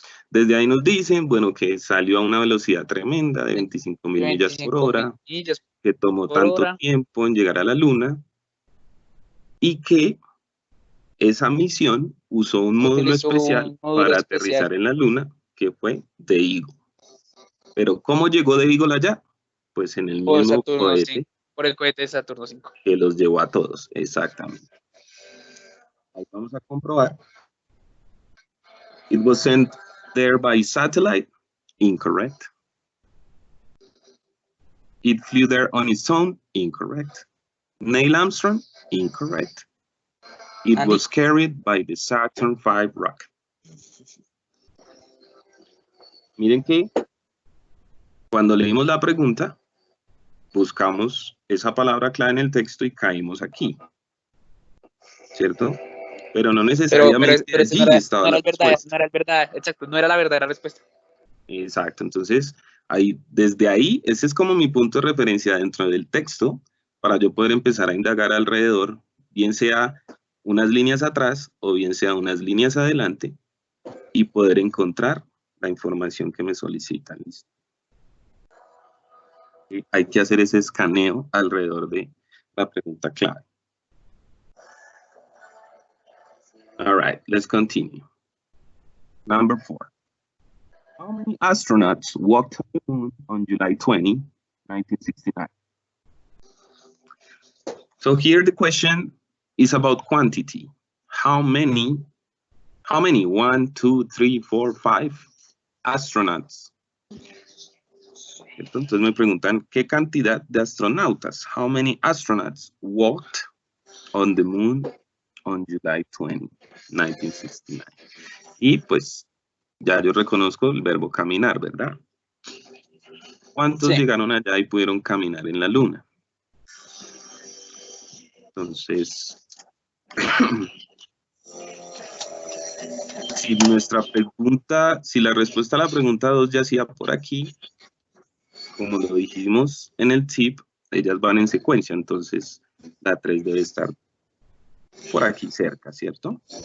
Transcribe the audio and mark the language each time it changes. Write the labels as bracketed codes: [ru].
[es] Desde ahí nos dicen, bueno, que salió a una velocidad tremenda de 25.000 millas por hora, que tomó tanto tiempo en llegar a la Luna, y que esa misión usó un módulo especial para aterrizar en la Luna, que fue The Eagle. Pero ¿cómo llegó The Eagle allá? Pues en el mismo cohete. Por el cohete de Saturno 5. Que los llevó a todos, exactamente. Ahí vamos a comprobar. [en] It was sent there by satellite. Incorrect. It flew there on its own. Incorrect. Neil Armstrong. Incorrect. It was carried by the Saturn V rocket. [es] Miren que cuando leímos la pregunta, buscamos esa palabra clave en el texto y caímos aquí, ¿cierto? Pero no necesariamente pero allí estaba la respuesta. No era verdad, exacto, no era la verdadera respuesta. Exacto, entonces, desde ahí, ese es como mi punto de referencia dentro del texto, para yo poder empezar a indagar alrededor, bien sea unas líneas atrás o bien sea unas líneas adelante, y poder encontrar la información que me solicitan. ¿Listo? Y hay que hacer ese escaneo alrededor de la pregunta clave. [en] All right, let's continue. Number 4. How many astronauts walked on the moon on July 20, 1969? So here the question is about quantity. How many, 1, 2, 3, 4, 5 astronauts? [es] Entonces me preguntan, ¿qué cantidad de astronautas? [en] How many astronauts walked on the moon on July 20, 1969? [es] Y pues ya yo reconozco el verbo caminar, ¿verdad? ¿Cuántos llegaron allá y pudieron caminar en la Luna? Entonces, si la respuesta a la pregunta 2 ya sea por aquí, como lo dijimos en el tip, ellas van en secuencia, entonces la 3 debe estar por aquí cerca, ¿cierto?